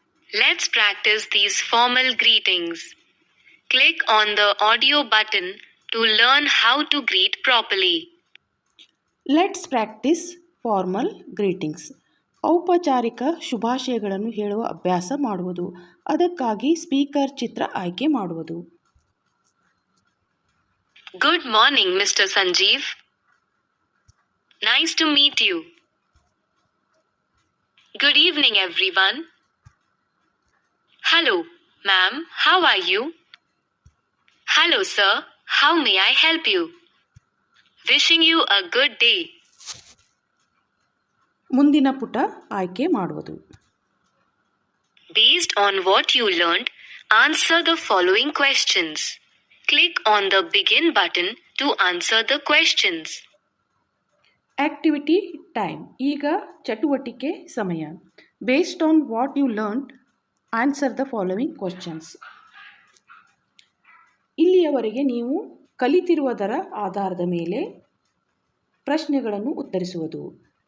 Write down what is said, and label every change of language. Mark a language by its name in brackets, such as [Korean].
[English] Let's practice these formal greetings. Click on the audio button to learn how to greet properly. Let's practice formal greetings. [Kannada] ಔಪಚಾರಿಕ ಶುಭಾಶಯಗಳನ್ನು ಹೇಳುವ ಅಭ್ಯಾಸ ಮಾಡುವುದು. ಅದಕ್ಕಾಗಿ speaker ಚಿತ್ರ ಆಯ್ಕೆ ಮಾಡುವುದು. [English] Good morning, Mr. Sanjeev. Nice to meet you. Good evening, everyone. Hello, ma'am, how are you? Hello, sir, how may I help you? Wishing you a good day. [Kannada] ಮುಂದಿನ ಪುಟ ಆಯ್ಕೆ ಮಾಡುವುದು. [English] Based on what you learned, answer the following questions. Click on the begin button to answer the questions. Activity time. [Kannada] ಈಗ ಚಟುವಟಿಕೆ ಸಮಯ. [English] Based on what you learned, answer the following questions. [Kannada] ಇಲ್ಲಿಯವರೆಗೆ ನೀವು ಕಲಿತಿರುವುದರ ಆಧಾರದ ಮೇಲೆ ಪ್ರಶ್ನೆಗಳನ್ನು ಉತ್ತರಿಸುವುದು.